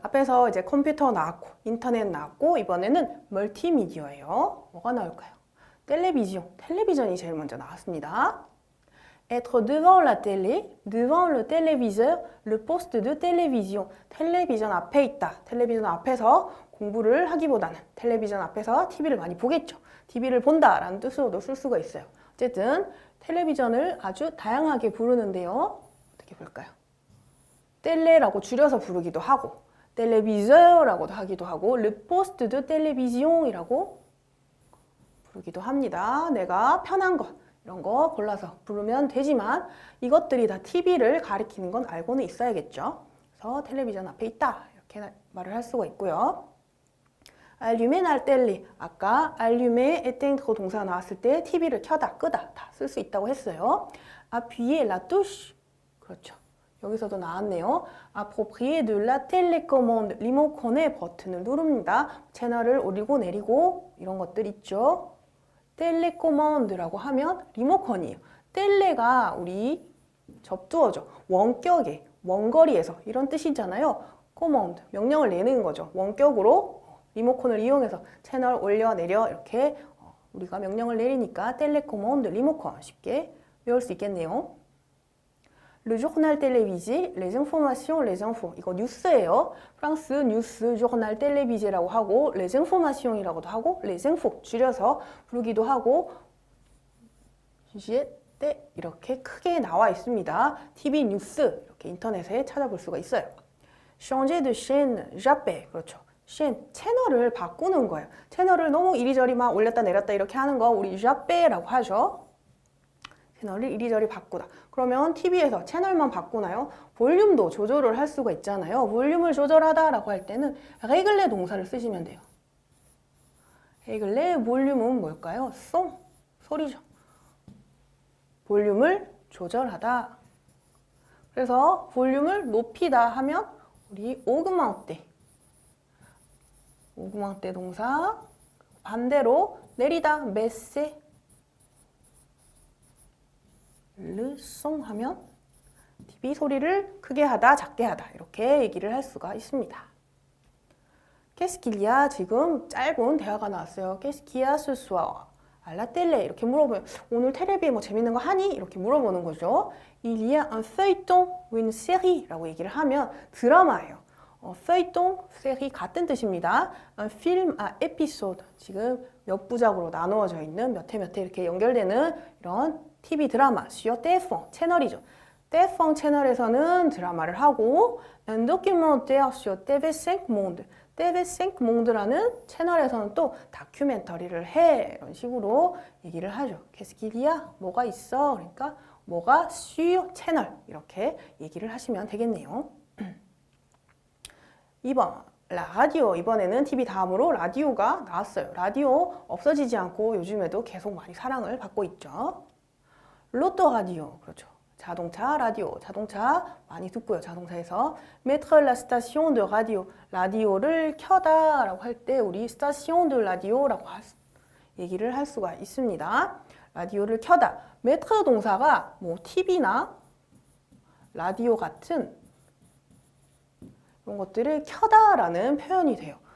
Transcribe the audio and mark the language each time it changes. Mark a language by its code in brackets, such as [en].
[ko] 앞에서 이제 컴퓨터 나왔고 인터넷 나왔고 이번에는 멀티미디어예요. 뭐가 나올까요? 텔레비전이 제일 먼저 나왔습니다. [fr] être devant la télé, devant le téléviseur, le poste de télévision. [ko] 텔레비전 앞에 있다. 텔레비전 앞에서 공부를 하기보다는 텔레비전 앞에서 TV를 많이 보겠죠. TV를 본다라는 뜻으로도 쓸 수가 있어요. 어쨌든 텔레비전을 아주 다양하게 부르는데요. 어떻게 볼까요? 텔레라고 줄여서 부르기도 하고 텔레비저라고도 하기도 하고 [fr] le poste de télévision [ko] 이라고 부르기도 합니다. 내가 편한 것 이런 거 골라서 부르면 되지만 이것들이 다 TV를 가리키는 건 알고는 있어야겠죠. 그래서 텔레비전 앞에 있다 이렇게 말을 할 수가 있고요. [fr] allumer la télé. [ko] 아까 allumer, éteindre 동사가 나왔을 때 TV를 켜다, 끄다 다 쓸 수 있다고 했어요. [fr] appuyer la touche. [ko] 그렇죠. 여기서도 나왔네요. [fr] approprier de la télécommande. [ko] 리모컨의 버튼을 누릅니다. 채널을 오르고 내리고 이런 것들 있죠. 텔레코먼드라고 하면 리모컨이에요. 텔레가 우리 접두어죠. 원격에, 원거리에서 이런 뜻이잖아요. 코먼드, 명령을 내는 거죠. 원격으로 리모컨을 이용해서 채널 올려 내려 이렇게 우리가 명령을 내리니까 텔레코먼드, 리모컨 쉽게 외울 수 있겠네요. [fr] Le journal télévisé, les informations, les infos. [ko] 이거 뉴스예요. 프랑스 뉴스, journal télévisé라고 하고, les informations이라고도 하고, les infos 줄여서 부르기도 하고, 때 이렇게 크게 나와 있습니다. TV 뉴스 이렇게 인터넷에 찾아볼 수가 있어요. [fr] changer de chaîne, zapper. [ko] 그렇죠. chaîne, 채널을 바꾸는 거예요. 채널을 너무 이리저리 막 올렸다 내렸다 이렇게 하는 거 우리 zapper라고 하죠. 채널을 이리저리 바꾸다. 그러면 TV에서 채널만 바꾸나요? 볼륨도 조절을 할 수가 있잖아요. 볼륨을 조절하다라고 할 때는 régler 동사를 쓰시면 돼요. régler 볼륨은 뭘까요? 송, 소리죠. 볼륨을 조절하다. 그래서 볼륨을 높이다 하면 우리 augmenter. augmenter 동사. 반대로 내리다 baisser. le son 하면 TV 소리를 크게 하다, 작게 하다 이렇게 얘기를 할 수가 있습니다. [fr] Qu'est-ce qu'il y a? [ko] 지금 짧은 대화가 나왔어요. [fr] Qu'est-ce qu'il y a ce soir? à la télé [ko] 이렇게 물어보면 오늘 텔레비에 뭐 재밌는 거 하니? 이렇게 물어보는 거죠. [fr] Il y a un feuilleton ou une série [ko] 라고 얘기를 하면 드라마예요. feuilleton, série 같은 뜻입니다. [fr] un film à épisode [ko] 지금 몇 부작으로 나누어져 있는 몇 회 몇 회 이렇게 연결되는 이런 TV 드라마, sur TF1 채널이죠. TF1 채널에서는 드라마를 하고 [fr] un documentaire sur TV5 Monde, [ko] TV5 몽드라는 채널에서는 또 다큐멘터리를 해. 이런 식으로 얘기를 하죠. 캐스키리야 뭐가 있어? 그러니까 뭐가 sur 채널 이렇게 얘기를 하시면 되겠네요. 2번 라디오. 이번에는 TV 다음으로 라디오가 나왔어요. 라디오 없어지지 않고 요즘에도 계속 많이 사랑을 받고 있죠. 로또라디오. 그렇죠. 자동차 라디오. 자동차 많이 듣고요. [fr] 자동차에서 mettre la station de radio. [ko] 라디오를 켜다 라고 할 때 우리 station de radio라고 얘기를 할 수가 있습니다. 라디오를 켜다. mettre 동사가 뭐 TV나 라디오 같은 이런 것들을 켜다라는 표현이 돼요.